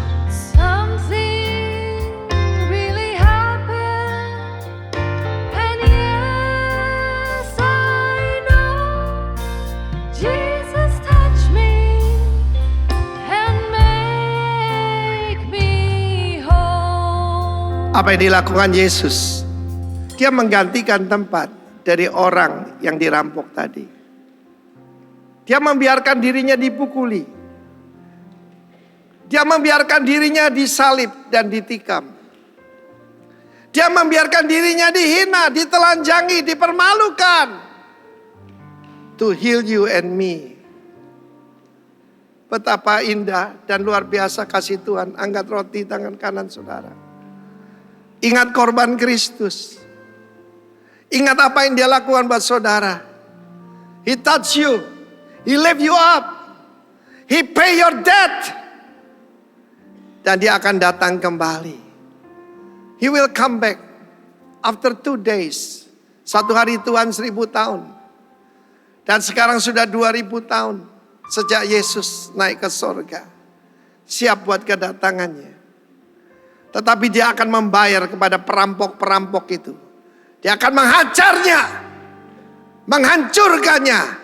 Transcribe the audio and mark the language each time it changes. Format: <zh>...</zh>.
<en>Something really happened. And yes, I know Jesus touched me and make me whole.</en> <id>Apa yang dilakukan Yesus? Dia menggantikan tempat dari orang yang dirampok tadi. Dia membiarkan dirinya dipukuli. Dia membiarkan dirinya disalib dan ditikam. Dia membiarkan dirinya dihina, ditelanjangi, dipermalukan.</id> <en>To heal you and me.</en> <id>Betapa indah dan luar biasa kasih Tuhan. Angkat roti tangan kanan saudara. Ingat korban Kristus. Ingat apa yang Dia lakukan buat saudara.</id> <en>He touch you. He lift you up. He pay your debt.</en> <id>Dan Dia akan datang kembali.</id> <en>He will come back after 2 days.</en> <id>1 hari Tuhan 1000 tahun. Dan sekarang sudah 2000 tahun sejak Yesus naik ke sorga. Siap buat kedatangannya. Tetapi Dia akan membayar kepada perampok-perampok itu. Dia akan menghajarnya, menghancurkannya.</id>